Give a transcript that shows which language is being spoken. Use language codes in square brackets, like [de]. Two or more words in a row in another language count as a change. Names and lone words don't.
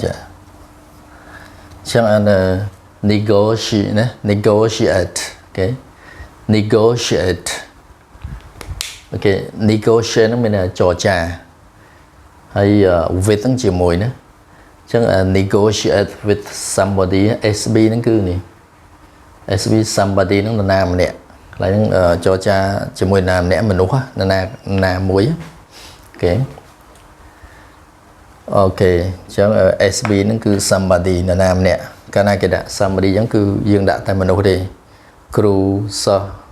[km] ចាចឹងអានnegotiate ណា negotiate អូខេ negotiate អូខេ negotiate ហ្នឹងមានចរចាហើយ with ហ្នឹងជាមួយណាចឹង [en] negotiate with somebody [km] SB ហ្នឹងគឺនេះ SB somebody ហ្នឹងនរណាម្នាក់កន្លែងហ្នឹងចរចាជាមួយនរណាម្នាក់មនុស្សណាមួយ អូខេចឹង SB ហ្នឹងគឺ somebody នរណាម្នាក់កាលណាគេដាក់ somebody ចឹងគឺយើងដាក់តែមនុស្សទេគ្រូសិស្ស